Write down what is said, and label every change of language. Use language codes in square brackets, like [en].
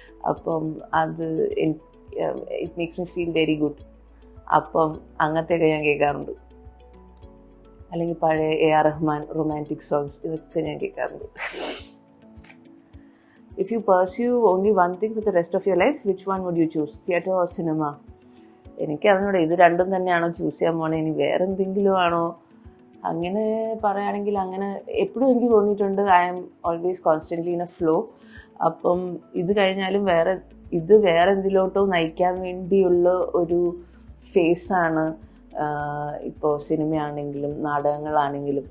[ml] അപ്പം അത് [en] It makes me feel very good. [ml] അപ്പം അങ്ങനത്തെയൊക്കെ ഞാൻ കേൾക്കാറുണ്ട്. അല്ലെങ്കിൽ പഴയ AR റഹ്മാൻ റൊമാൻറ്റിക് സോങ്സ്, ഇതൊക്കെ ഞാൻ കേൾക്കാറുണ്ട്. [en] If you pursue only one thing for the rest of your life, which one would you choose? Theatre or cinema? [ml] എനിക്ക് അതിനോട് ഇത് രണ്ടും തന്നെയാണോ ചൂസ് ചെയ്യാൻ പോണേ, ഇനി വേറെ എന്തെങ്കിലും ആണോ? അങ്ങനെ പറയുകയാണെങ്കിൽ അങ്ങനെ എപ്പോഴും എനിക്ക് തോന്നിയിട്ടുണ്ട് [en] I am always constantly in a flow. [ml] അപ്പം ഇത് കഴിഞ്ഞാലും വേറെ എന്തിലോട്ടോ നയിക്കാൻ വേണ്ടിയുള്ള ഒരു ഫേസാണ് ഇപ്പോൾ സിനിമയാണെങ്കിലും നാടകങ്ങളാണെങ്കിലും.